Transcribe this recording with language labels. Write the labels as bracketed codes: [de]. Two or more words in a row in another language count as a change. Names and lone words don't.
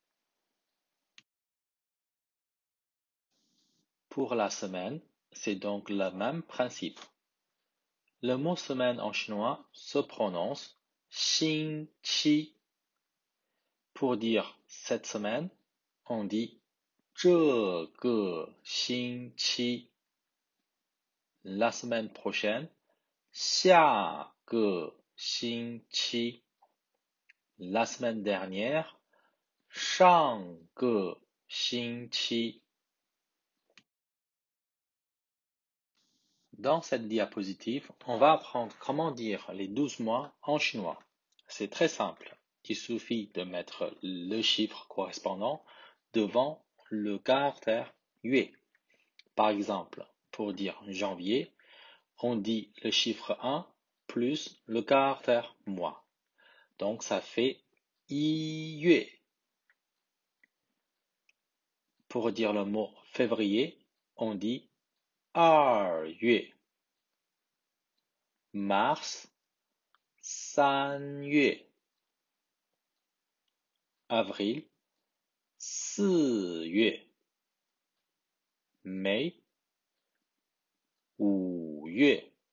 [fr] Pour la semaine, c'est donc le même principe. Le mot semaine en chinois se prononce 星期. Pour dire cette semaine, on dit [zh] 这个星期. [fr] La semaine prochaine, [zh] 下个星期. [fr] La semaine dernière, [zh] 上个星期. [fr] Dans cette diapositive, on va apprendre comment dire les 12 mois en chinois. C'est très simple. Il suffit de mettre le chiffre correspondant devant le caractère yue. Par exemple, pour dire janvier, on dit le chiffre 1 plus le caractère mois. Donc ça fait 1月. Pour dire le mot février, on dit 2月. Mars, 3月. Avril, 4月. Mai, 5月.